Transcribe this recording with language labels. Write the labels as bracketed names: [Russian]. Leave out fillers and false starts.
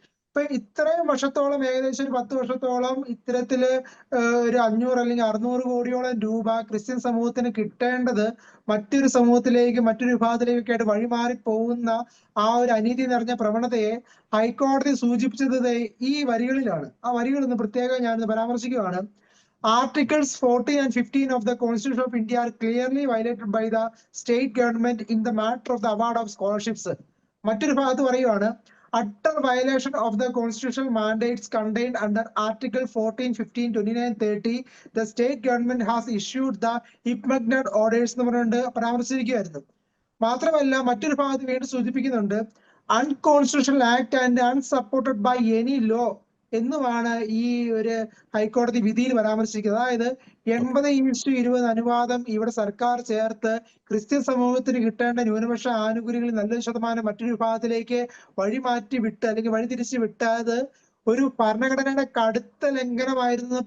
[Malayalam] ഇപ്പൊ ഇത്രയും വർഷത്തോളം, ഏകദേശം ഒരു 10 വർഷത്തോളം ഇത്തരത്തില് ഒരു 500 അല്ലെങ്കിൽ 600 കോടിയോളം രൂപ ക്രിസ്ത്യൻ സമൂഹത്തിന് കിട്ടേണ്ടത് മറ്റൊരു സമൂഹത്തിലേക്ക്, മറ്റൊരു വിഭാഗത്തിലേക്കൊക്കെ ആയിട്ട് വഴിമാറി പോകുന്ന ആ ഒരു അനീതി നിറഞ്ഞ പ്രവണതയെ ഹൈക്കോടതി സൂചിപ്പിച്ചത് ഈ വരികളിലാണ്. ആ വരികളൊന്ന് പ്രത്യേകം ഞാനൊന്ന് പരാമർശിക്കുകയാണ്. [English] Articles 14 and 15 of the Constitution of India are clearly violated by the state government in the matter of the award of scholarships. [Malayalam] മറ്റൊരു ഭാഗത്ത് പറയുകയാണ്, [English] utter violation of the constitutional mandates contained under Article 14, 15, 29, 30, the state government has issued the impugned orders [Malayalam] എന്ന് പറഞ്ഞുകൊണ്ട് പരാമർശിച്ചിരിക്കുകയായിരുന്നു. മാത്രമല്ല മറ്റൊരു ഭാഗത്ത് വീണ്ടും സൂചിപ്പിക്കുന്നുണ്ട്, [English] unconstitutional act and unsupported by any law [Malayalam] എന്നുമാണ് ഈ ഒരു ഹൈക്കോടതി വിധിയിൽ പരാമർശിക്കുന്നത്. അതായത് 80:20 അനുപാതം ഇവിടെ സർക്കാർ ചേർത്ത് ക്രിസ്ത്യൻ സമൂഹത്തിന് കിട്ടേണ്ട ന്യൂനപക്ഷ ആനുകൂല്യങ്ങളിൽ നല്ലൊരു ശതമാനം മറ്റൊരു വിഭാഗത്തിലേക്ക് വഴിമാറ്റി വിട്ട്, അല്ലെങ്കിൽ വഴിതിരിച്ച് വിട്ടത് ഒരു ഭരണഘടനയുടെ കടുത്ത ലംഘനമായിരുന്നു.